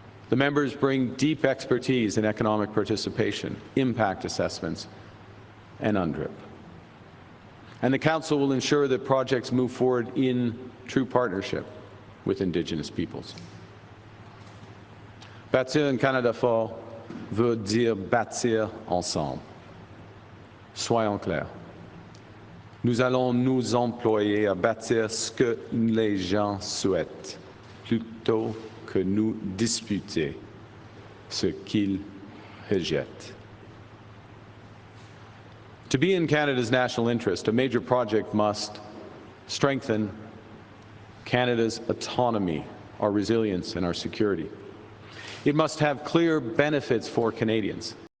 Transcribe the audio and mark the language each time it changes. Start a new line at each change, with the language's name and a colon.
English: The members bring deep expertise in economic participation, impact assessments, and UNDRIP. And the Council will ensure that projects move forward in true partnership with Indigenous peoples.
French: Bâtir un Canada fort veut dire bâtir ensemble. Soyons clairs. Nous allons nous employer à bâtir ce que les gens souhaitent, plutôt que nous disputer ce qu'ils rejettent.
English: To be in Canada's national interest, a major project must strengthen Canada's autonomy, our resilience, and our security. It must have clear benefits for Canadians.